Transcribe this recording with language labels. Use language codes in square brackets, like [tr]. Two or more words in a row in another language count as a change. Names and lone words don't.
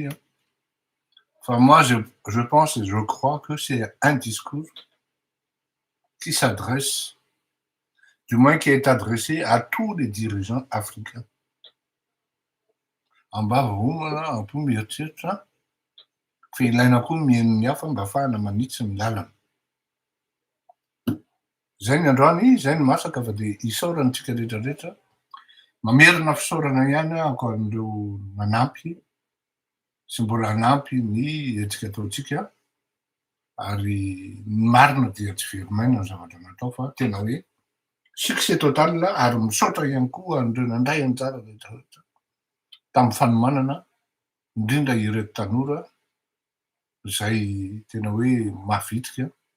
[fr] Enfin, moi, je pense et je crois que c'est un discours qui s'adresse, du moins qui est adressé à tous les dirigeants africains. [mg] Ambavomana ampy mieritreritra fa ilaina koa mihaino ny hafa mba ahafahana manitsy ny lalana. Zay ny androany, zay ny masaka fa de isaorantsika rehetrarehetra. Mamerina fisaorana ihany aho an'ireo manampy sy mbola hanampy ny hetsika ataotsika ary ny marina dia tsy very maina ny zavatra natao fa tena hoe [fr] succès total [mg] ary misaotra ihany koa an'ireo nandray anjara rehetrarehetra tamin'ny fanomanana indrindra ireto tanora zay tena hoe mahavitrika